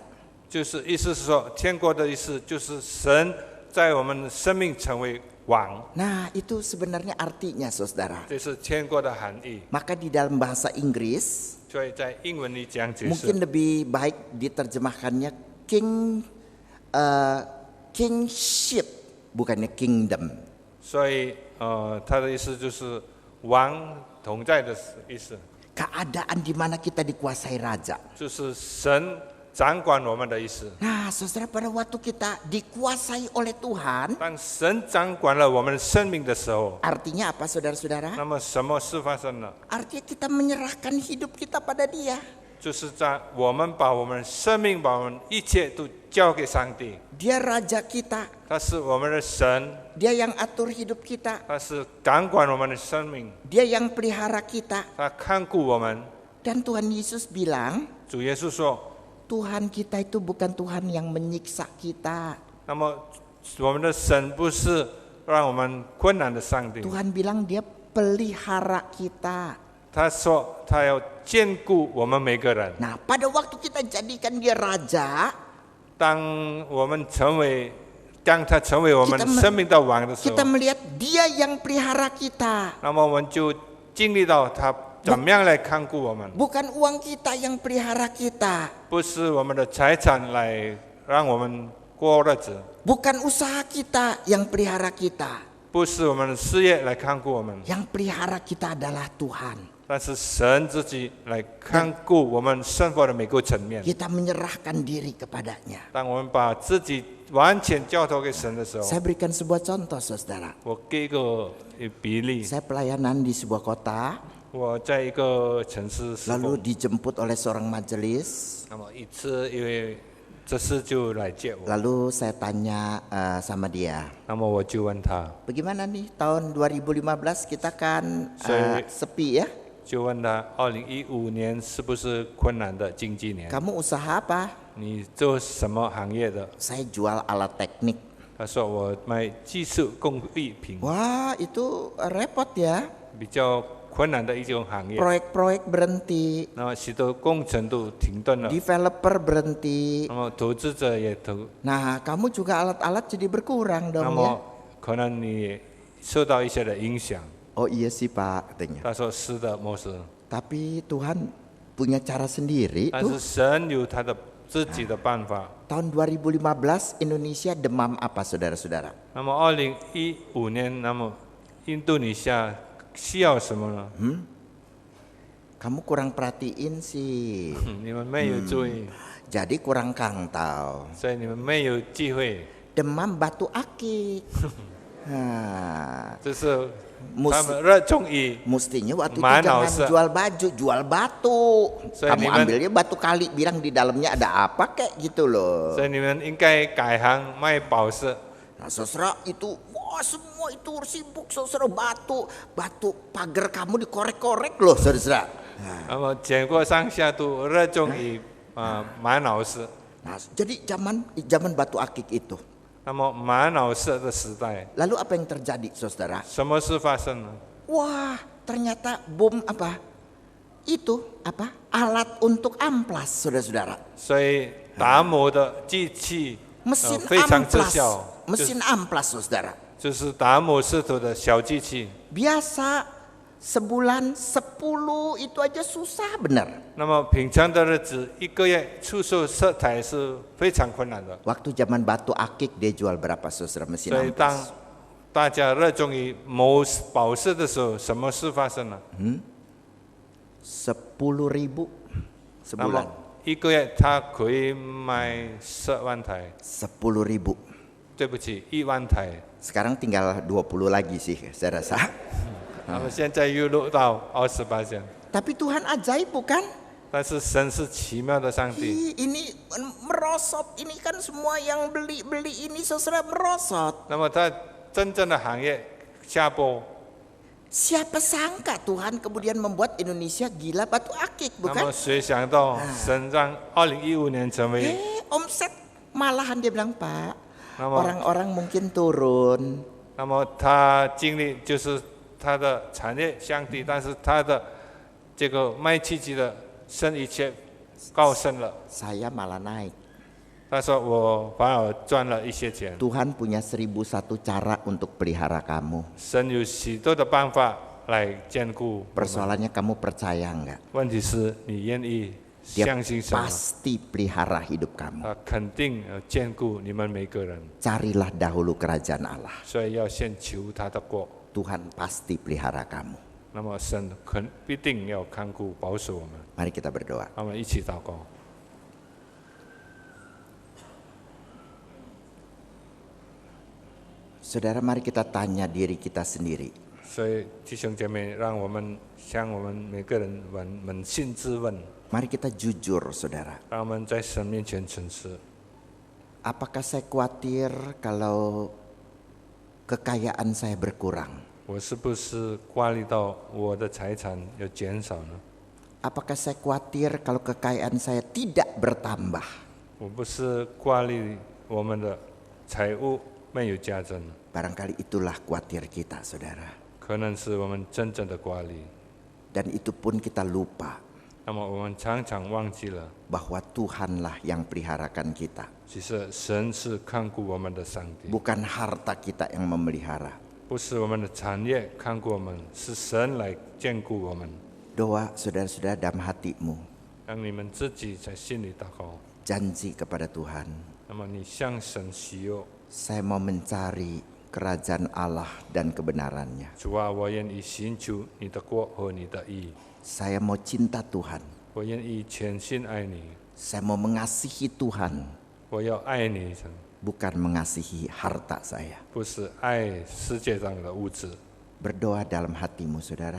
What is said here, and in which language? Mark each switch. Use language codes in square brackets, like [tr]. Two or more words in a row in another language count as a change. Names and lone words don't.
[zh] 就是意思是说天国的意思就是神在我们生命成为王， [id] Nah, itu sebenarnya artinya, saudara. [zh] 这是天国的含义。 [id] Maka di dalam bahasa Inggris [zh] 所以在英文里讲解释 [id] mungkin，lebih baik diterjemahkannya kingship, bukannya kingdom. [zh] 所以他的意思就是王同在的意思， [id] Keadaan di mana kita dikuasai raja. [zh] 就是神掌管我们的意思。 [id] Nah, saudara, pada waktu kita dikuasai oleh Tuhan, [zh] 当神掌管了我们生命的时候， [id] artinya apa, saudara-saudara? [zh] 那么什么事发生了？ [id] Artinya kita menyerahkan hidup kita pada Dia. [zh] 就是在我们把我们生命、把我们一切都交给上帝， [id] Dia raja kita. [zh] 他是我们的神， [id] Dia yang atur hidup kita. [zh] 他是掌管我们的生命， [id] Dia yang pelihara kita. [zh] 他看顾我们。 [id] Dan Tuhan Yesus bilang, [zh] 主耶稣说， [id] Tuhan kita itu bukan Tuhan yang menyiksa kita. [zh] 那么我们的神不是让我们困难的上帝， [id] Tuhan bilang Dia pelihara kita. [zh] 他说他要兼顾我们每个人。 [id] Nah, pada waktu kita jadikan Dia raja, [zh] 当他成为我们生命的王的时候 [id] kita，melihat Dia yang pelihara kita. [zh] 那么我们就经历到他怎么样来看顾我们， [id] Bukan uang kita yang pelihara kita. [zh] 不是我们的财产来让我们过日子， [id] Bukan usaha kita yang pelihara kita. [zh] 不是我们的事业来看顾我们， [id] Yang pelihara kita adalah Tuhan. [zh] 但是神自己来看顾我们生活的每个层面。 [id] Kita menyerahkan diri kepadanya. [zh] 当我们把自己完全交托给神的时候， [id] Saya berikan sebuah contoh, saudara. [zh] 我给一个比例， [id] Saya pelayanan di sebuah kota, [zh] 我在一个城市施 [id] lalu [zh] 工， [id] dijemput oleh seorang majelis. [zh] 那么一次因为这事就来接我， [id] Lalu saya tanya sama dia, [zh] 那么我就问他， [id] bagaimana nih tahun 2015 kita kan sepi ya? [zh] 就问他，2015年是不是困难的经济年？ [id] Kamu usaha apa? [zh] 你做什么行业的？ [id] Saya jual alat teknik. [zh] 他说我卖技术工艺品， [id] Wah, itu repot ya. [zh] 比较困难的一种行业。 [id] Proyek-proyek berhenti, [zh] 那么许多工程都停顿了， [id] developer berhenti. [zh] 那么投资者也投， [id] Nah, kamu juga alat-alat jadi berkurang [zh] 那 [id] dong ya. [zh] 么可能你受到一些的影响。 [id] Oh iya sih Pak, katanya. [zh] 他说是的，莫是， [id] Tapi Tuhan punya cara sendiri [zh] 但 [id] tuh. [zh] 是神有他的自己的办法。 [id] Tahun 2015 Indonesia demam apa saudara-saudara? [zh] 那么2015年，那么印度尼西亚需要什么呢？ [id] Kamu kurang perhatiin sih. [zh] 你们没有注意， [id] Jadi kurang kangtau. [zh] 所以你们没有机会， [id] Demam batu akik. Nah, [zh] 这是 mus- 他们热衷于 [id] mestinya waktu itu Mana jangan usah. jual baju, jual batu. Saya Kamu niman- ambilnya batu kali, bilang di dalamnya ada apa kayak gitu loh. [zh] 所以你们应该改行卖宝石。 [id] Nah, saudara itu, wah semua itu sibuk saudara batu pagar kamu dikorek-korek loh saudara. [zh] 那么全国上下都热衷于玛瑙石。 [id] Nah, jadi zaman batu akik itu. [zh] 那么玛瑙石的时代， [id] Lalu apa yang terjadi saudara? [zh] 什么事发生呢？ [id] Wah, ternyata bom apa? Itu apa? Alat untuk amplas saudara-saudara. [zh] 所以打磨的机器 [id] Mesin [zh] 非常之 [id] amplas. [zh] 小， [id] Mesin amplas saudara. [zh] 就是打磨石头的小机器。 [id] Biasa sebulan 10 itu aja susah benar. [zh] 那么平常的日子，一个月出售色彩是非常困难的。 [id] Waktu zaman batu akik dia jual berapa saudara mesin [zh] 所以当 [id] amplas? [zh] 大家热衷于磨宝石的时候，什么事发生了？ [id] 10.000 [zh] 那么 [id] sebulan. [zh] 一个月他可以卖10万台， [id] 10.000. [zh] 对不起，1万台。 [id] Sekarang tinggal 20 lagi sih saya rasa. [zh] 那么现在又落到28%， [id] Tapi Tuhan ajaib bukan? [zh] 但是神是奇妙的上帝。 [id] Ini merosot, ini kan semua yang beli ini saudara merosot. [zh] 那么他真正的行业下坡， [id] Siapa sangka Tuhan kemudian membuat Indonesia gila batu akik [zh] 那么 [id] bukan? [zh] 谁想到神让2015年成为， [id] Omset malahan dia bilang Pak, [zh] 那么 [id] orang-orang mungkin turun. [zh] 那么他经历就是他的产业降低，但是他的这个卖气机的生意却高升了。 [id] Saya malah naik. [zh] 他说我反而赚了一些钱。 [id] Tuhan punya 1001 cara untuk pelihara kamu. [zh] 神有许多的办法来兼顾我们。 [id] Persoalannya kamu percaya enggak? [zh] 问题是你愿意 [id] Dia [zh] 相信什么？ [id] pasti pelihara hidup kamu. [zh] 他肯定兼顾你们每个人， [id] Carilah dahulu kerajaan Allah. [zh] 所以要先求他的国。 [id] Tuhan pasti pelihara kamu. [zh] 那么神必定要看顾保守我们。 [id] Mari kita berdoa. [zh] 我们一起祷告。 [id] Saudara, mari kita tanya diri kita sendiri. [zh] 所以弟兄姐妹，让我们向我们每个人扪心自问， [id] Mari kita jujur, saudara. [zh] 让我们在神面前诚实。 [id] Apakah saya khawatir kalau kekayaan saya berkurang? [zh] 我是不是挂虑到我的财产要减少呢？ [id] Apakah saya khawatir kalau kekayaan saya tidak bertambah? [zh] 我不是挂虑我们的财务没有加增， [id] Barangkali itulah khawatir kita, saudara. [zh] 可能是我们真正的挂虑。 [id] Dan itu pun kita lupa [zh] 那么我们常常忘记了， [id] bahwa Tuhanlah yang peliharakan kita. [zh] 其实神是看顾我们的上帝， [id] Bukan harta kita yang memelihara. [zh] 不是我们的产业看顾我们，是神来眷顾我们。 [id] Doa saudara-saudara dalam hatimu. [zh] 让你们自己在心里祷告。 [id] Janji kepada Tuhan. [zh] 那么你向神许诺， [id] Saya mau mencari kerajaan Allah dan kebenarannya. [zh] 主啊，我愿意寻求你的国和你的义， [id] Saya mau cinta Tuhan. [zh] 我愿意全心爱你， [id] Saya mau mengasihi Tuhan. [zh] 我要爱你，神， [id] bukan mengasihi harta saya. [zh] 不是爱世界上的物质。 [id] Berdoa dalam hatimu, saudara.